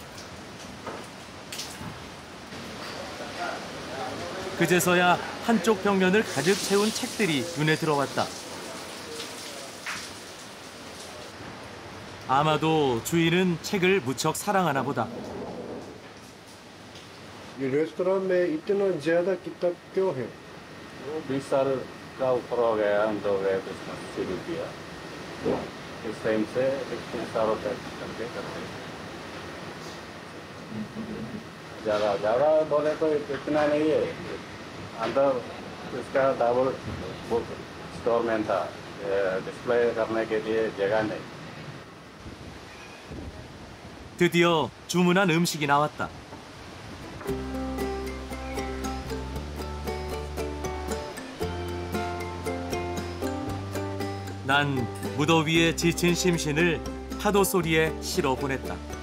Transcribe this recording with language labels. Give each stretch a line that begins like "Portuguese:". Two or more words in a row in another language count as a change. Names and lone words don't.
Korean: 그제서야 한쪽 벽면을 가득 채운 책들이 눈에 들어왔다. 아마도 주인은 책을 무척 사랑하나 보다.
Hindi: ये रेस्टोरेंट में इतना ज्यादा किताब क्यों है? 20 साल का ऊपर हो गया हम लोग बिजनेस शुरू किया। इस टाइम से 3 सालों तक करके करते हैं। ज़्यादा बोले तो इतना नहीं है। अंदर इसका डबल
English: book store
Hindi: में था, डिस्प्ले करने के लिए जगह नहीं।
Korean: 드디어 주문한 음식이 나왔다. 난 무더위에 지친 심신을 파도 소리에 실어 보냈다.